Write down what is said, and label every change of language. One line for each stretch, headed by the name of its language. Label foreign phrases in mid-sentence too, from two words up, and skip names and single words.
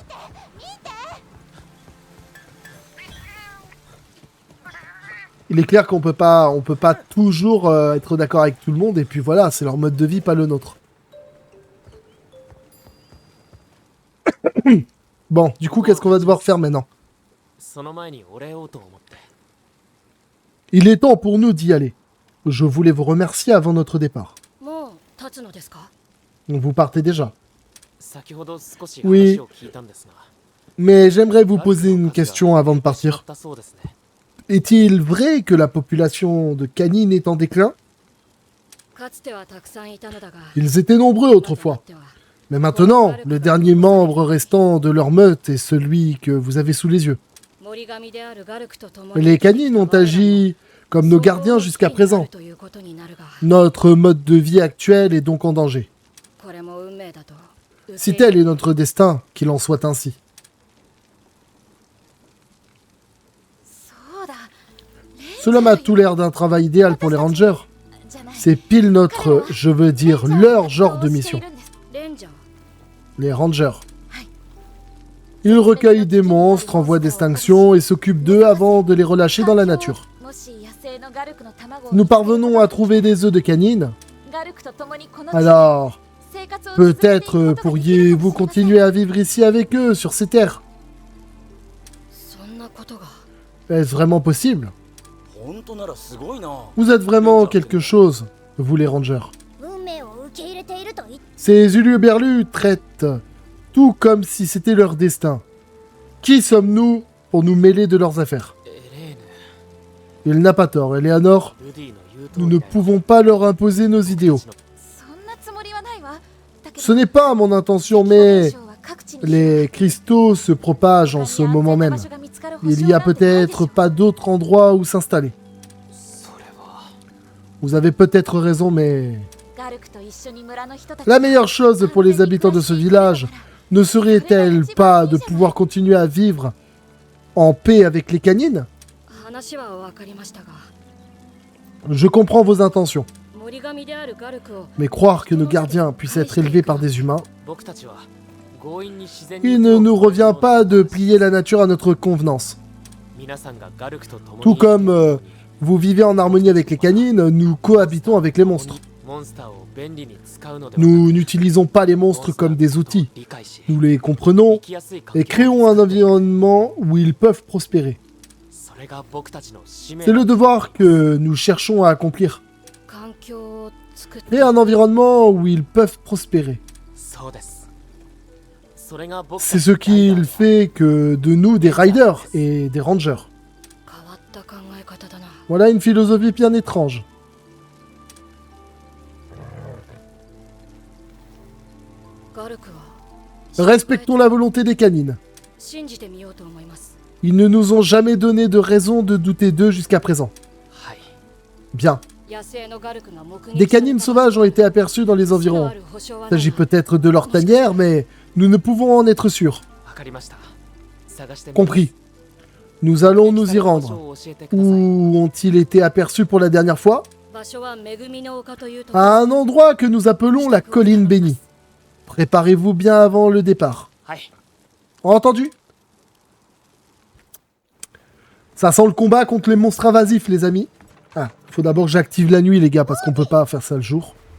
French: Il est clair qu'on peut pas toujours être d'accord avec tout le monde, et puis voilà, c'est leur mode de vie, pas le nôtre. Bon, du coup, qu'est-ce qu'on va devoir faire maintenant?
Japanese: その前にお礼をと思って。
French: Il est temps pour nous d'y aller. Je voulais vous remercier avant notre départ.
Japanese: もう立つのですか？
French: Vous partez déjà.
Japanese: 先ほど少し
French: Oui.
Japanese: 話を聞いたんですが。
French: Mais j'aimerais vous poser une question avant de partir.
Japanese: だそうですね。
French: Est-il vrai que la population de canines est en déclin?
Japanese: かつてはたくさんいたのだが、
French: Ils étaient nombreux autrefois. Mais maintenant, le dernier membre restant de leur meute est celui que vous avez sous les yeux.
Japanese: 森神であるガルクと共に
French: Les canines ont agi comme nos gardiens jusqu'à présent.
Japanese: ということになるが、
French: Notre mode de vie actuel est donc en danger.
Japanese: これも運命だと。
French: Si tel est notre destin, qu'il en soit ainsi.
Japanese: そうだ。
French: Cela m'a tout l'air d'un travail idéal pour les rangers.
Japanese: じゃない。
French: C'est pile notre, je veux dire, leur genre de mission.
Japanese: レンジャー。
French: Les rangers. Ils recueillent des monstres en voie d'extinction et s'occupent d'eux avant de les relâcher dans la nature.
Japanese: もし野生のガルクの卵を
French: Nous parvenons à trouver des œufs de canines.
Japanese: ガルクと共にこの
French: Alors,
Japanese: 生活を続けていくこと
French: peut-être
Japanese: ができるかもしれません
French: pourriez-vous continuer à vivre ici avec eux, sur ces terres.
Japanese: そんなことが。
French: Est-ce vraiment possible?
Japanese: 本当ならすごいな。
French: Vous êtes vraiment quelque chose, vous les rangers.
Japanese: 運命を受け入れていると言って
French: Ces Uluberlus traitent tout comme si c'était leur destin. Qui sommes-nous pour nous mêler de leurs affaires?
Japanese: エレーヌ、
French: Il n'a pas tort, Eleanor.
Japanese: ルディの言う通
French: Nous
Japanese: り
French: ne
Japanese: だよ。
French: pouvons pas leur imposer nos idéaux.
Japanese: そんなつもりはないわ。だけど
French: Ce n'est pas mon intention,
Japanese: 現
French: mais
Japanese: 象は各地に
French: les cristaux se propagent en ce moment même. Il y a peut-être pas d'autre endroit où s'installer.
Japanese: それは。
French: Vous avez peut-être raison, mais
Japanese: ガルクと一緒に村の人たち
French: la meilleure chose pour les habitants de ce village ne serait-elle pas de pouvoir continuer à vivre en paix avec les canines?
Japanese: 話は分かりましたが、
French: Je comprends vos intentions,
Japanese: 森神であるガルクを
French: mais croire que nos gardiens puissent être élevés par des humains,
Japanese: 僕たちは強引に自然に
French: il ne nous revient pas de plier la nature à notre convenance.
Japanese: 皆さんがガルクと共に
French: Tout comme vous vivez en harmonie avec les canines, nous cohabitons avec les monstres.
Japanese: モンスターを便利に使うのではなく
French: Nous n'utilisons pas les monstres comme des outils.
Japanese: 理解し
French: Nous les comprenons
Japanese: 生きやすい環
French: et
Japanese: 境
French: créons un environnement où ils peuvent prospérer.
Japanese: それが僕たちの使命
French: C'est le devoir que nous cherchons à accomplir.
Japanese: 環境を作って
French: Créer un environnement où ils peuvent prospérer.
Japanese: そうですそれが僕
French: C'est ce qui fait que de nous des riders et des rangers.
Japanese: 変わった考え方だな。
French: Voilà une philosophie bien étrange.
Japanese: ガルクは
French: Respectons la volonté des canines.
Japanese: 信じてみようと思います。
French: Ils ne nous ont jamais donné de raison de douter d'eux jusqu'à présent.
Japanese: はい
French: Bien.
Japanese: 野生のガルクが目撃
French: Des canines sauvages ont été aperçues dans les environs. Il s'agit peut-être de leur tanière, mais nous ne pouvons en être sûrs.
Japanese: わかりました探してみます
French: Compris. Nous allons nous y
Japanese: 場
French: rendre.
Japanese: 所を教えてください
French: Où ont-ils été aperçus pour la dernière fois?
Japanese: 場所は恵みの丘というところ
French: À un endroit que nous appelons la colline bénie. Préparez-vous bien avant le départ.
Japanese: はい
French: Entendu? Ça sent le combat contre les monstres invasifs, les amis. Ah, faut d'abord que j'active la nuit, les gars, parce qu'on peut pas faire ça le jour.